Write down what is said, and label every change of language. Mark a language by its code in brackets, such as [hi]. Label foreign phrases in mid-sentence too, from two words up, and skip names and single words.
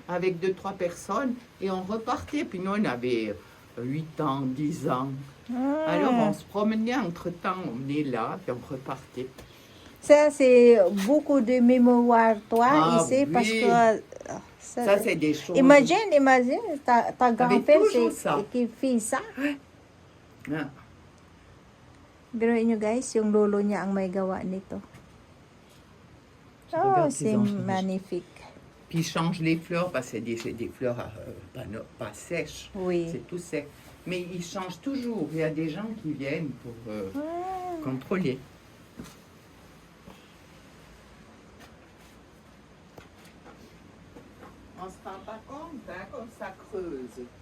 [fr] avec 2-3 personnes et on repartait. Puis nous, on avait 8 ans, 10 ans. Ah. Alors, on se promenait entre-temps, on venait là, puis on repartait. Ça c'est beaucoup de mémoire toi Ah, ici oui. parce que Ça, c'est des choses. imagine ta grand-père toujours ça. qui fait ça. Ah. [tl] Biruin nyo guys, yung lolo niya ang may gawa nito. [fr] Oh, Regarde c'est ces anges. magnifique. Puis ils changent les fleurs parce que c'est des fleurs pas sèches. Oui. C'est tout sec. Mais ils changent toujours. Il y a des gens qui viennent pour Ah. contrôler. On se rend pas compte, hein, comme ça creuse.